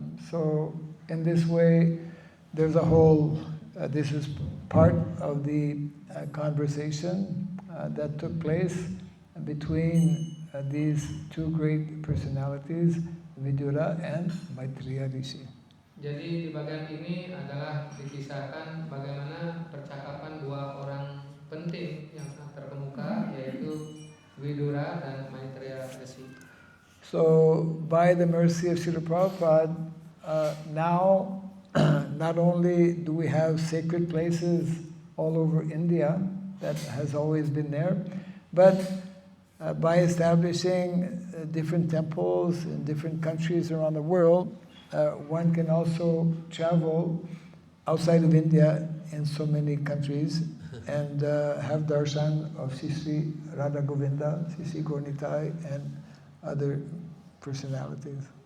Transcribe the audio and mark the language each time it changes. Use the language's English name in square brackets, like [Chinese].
[English] So in this way, there's a whole. This is part of the conversation that took place between these two great personalities, Vidura and Maitreya Rishi. [Indonesian] Jadi di bagian ini adalah dikisahkan bagaimana percakapan dua orang penting yang sangat terkemuka, yaitu Vidura dan Maitreya Rishi. [English] So by the mercy of Srila Prabhupada, now not only do we have sacred places all over India, that has always been there, but by establishing different temples in different countries around the world, one can also travel outside of India in so many countries and have darshan of Sri Radha Govinda, Sri Gaurnitai, and other personalities.